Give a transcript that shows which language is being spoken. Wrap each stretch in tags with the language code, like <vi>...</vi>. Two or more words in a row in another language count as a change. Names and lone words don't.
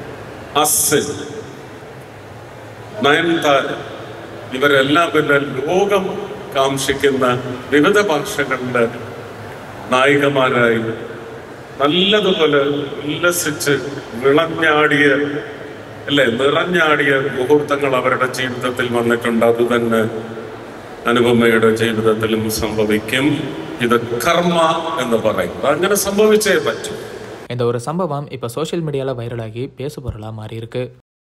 <ml>അസിൻ, നയൻതാര, ഇവരെല്ലാം പിന്നെ ലോകം കാംക്ഷിക്കുന്ന വിവിധ ഭാഷകളുടെ നായികമാരായി നല്ലതുപോലെ ഉല്ലസിച്ച് നിറഞ്ഞാടിയ മുഹൂർത്തങ്ങൾ അവരുടെ ജീവിതത്തിൽ വന്നിട്ടുണ്ട്. അത് തന്നെ അനുപമയുടെ ജീവിതത്തിലും സംഭവിക്കും. ഇത് കർമ്മ എന്ന് പറയുന്നത് അങ്ങനെ സംഭവിച്ചേ പറ്റും.</ml> <ta>இந்த ஒரு சம்பவம் இப்ப</ta> <en>social media</en> <ta>வைரலாகி பேசு பொருளா மாறி இருக்கு.</ta>